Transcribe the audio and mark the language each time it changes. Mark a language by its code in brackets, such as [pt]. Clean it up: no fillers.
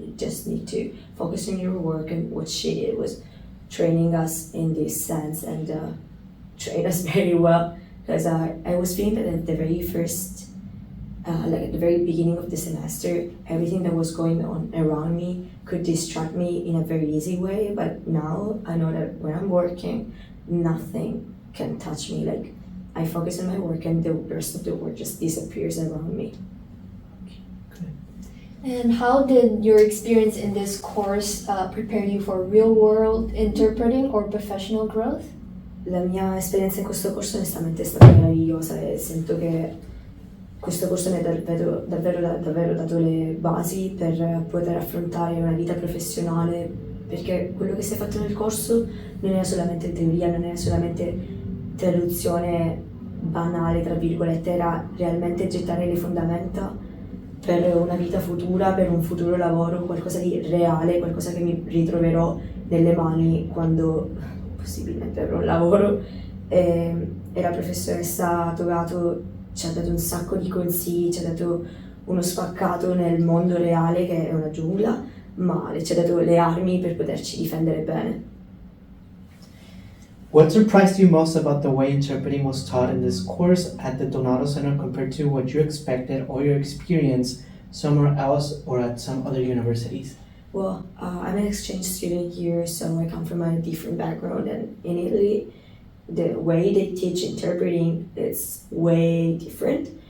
[en] You just need to focus on your work, and what she did was training us in this sense and trained us very well, because I was feeling that at the very first, at the very beginning of the semester, everything that was going on around me could distract me in a very easy way, but now I know that when I'm working, nothing can touch me. I focus on my work and the rest of the world just disappears around me. And how did your experience in this course prepare you for real-world interpreting or professional growth? [it] La mia esperienza in questo corso onestamente è stata meravigliosa e sento che questo corso mi ha davvero dato le basi per poter affrontare una vita professionale, perché quello che si è fatto nel corso non era solamente teoria, non era solamente traduzione banale, tra virgolette, era realmente gettare le fondamenta per una vita futura, per un futuro lavoro, qualcosa di reale, qualcosa che mi ritroverò nelle mani quando possibilmente avrò un lavoro. E la professoressa Togato ci ha dato un sacco di consigli, ci ha dato uno spaccato nel mondo reale che è una giungla, ma ci ha dato le armi per poterci difendere bene. [en] What surprised you most about the way interpreting was taught in this course at the Donato Center compared to what you expected or your experience somewhere else or at some other universities? Well, I'm an exchange student here, so I come from a different background, and in Italy, the way they teach interpreting is way different.